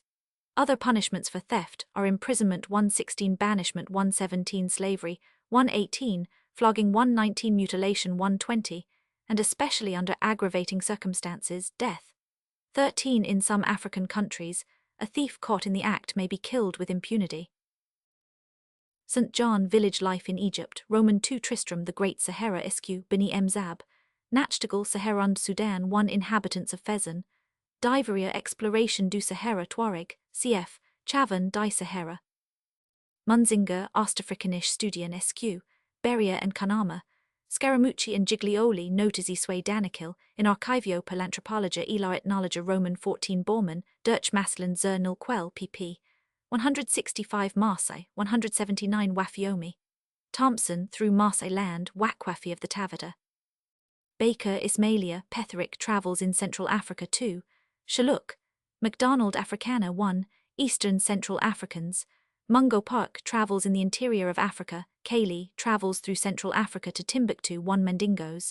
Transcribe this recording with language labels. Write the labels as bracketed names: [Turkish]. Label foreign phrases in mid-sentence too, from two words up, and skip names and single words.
[English] Other punishments for theft are imprisonment 116, banishment 117, slavery 118, flogging 119, mutilation 120, and especially under aggravating circumstances, death. 13 in some African countries, a thief caught in the act may be killed with impunity. St. John, Village Life in Egypt, Roman 2 Tristram the Great, Sahara Esq, Beni Mzab, Nachtigal, Saharand Sudan 1 Inhabitants of Fezan, Diveria Exploration du Sahara Tuareg, cf. Chavan di Sahara. Munzinger, Ostafrikanische Studien Esq, Beria and Kanama, Scaramucci and Giglioli, Notizie Sui Danikil, in Archivio per l'Anthropologia e la Ethnologia Roman 14 Bormann, Durch Maslin zur Nullquelle pp. 165 Marseille, 179 Wafiomi. Thompson, through Marseille land, Wakwafi of the Tavita. Baker, Ismailia, Petherick, Travels in Central Africa 2, Shaluk, MacDonald Africana 1, Eastern Central Africans, Mungo Park travels in the interior of Africa, Cayley travels through Central Africa to Timbuktu 1 Mandingos.